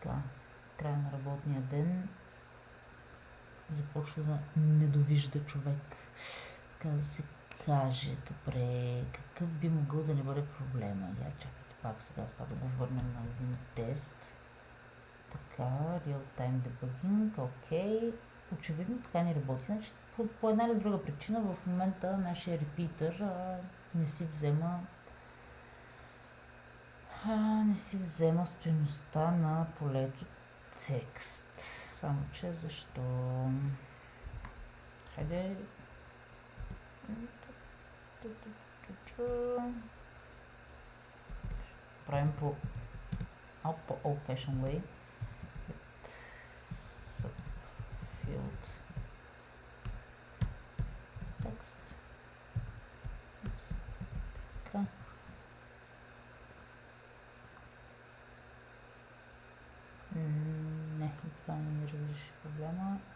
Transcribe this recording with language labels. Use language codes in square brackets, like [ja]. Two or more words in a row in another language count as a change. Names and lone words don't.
[bg] Така, края на работния ден започва да недовижда човек. Така да се каже, добре, какъв би могъл да не бъде проблема? Я чакайте пак сега това да го върнем на един тест. Така, [en] real-time debugging, [bg] окей. Очевидно така не работи. Значи, по една или друга причина в момента нашия репитър не си взема стойността на полето текст. Само че защо? Хайде. Правим по [en] old fashioned way. Subfield text. [bg] Така. Не, това не ми разреши проблема.